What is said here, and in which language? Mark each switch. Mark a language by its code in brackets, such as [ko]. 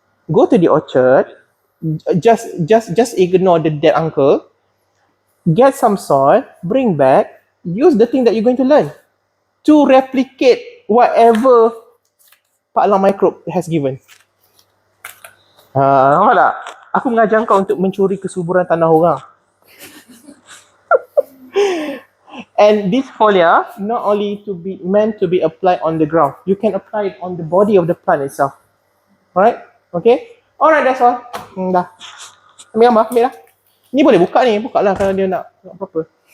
[en] Go to the orchard. Just ignore the dead uncle. Get some soil. Bring back. use the thing that you're going to learn to replicate whatever Pak Alam Microbe has given. [ms] Nampak tak? Aku mengajar kau untuk mencuri kesuburan tanah orang. [en] And this folia not only to be meant to be applied on the ground, you can apply it on the body of the plant itself. Alright? Okay? Alright, that's all. [ms] Dah. Ambil gambar, ambil lah. Ni boleh buka ni, buka lah kalau dia nak apa-apa.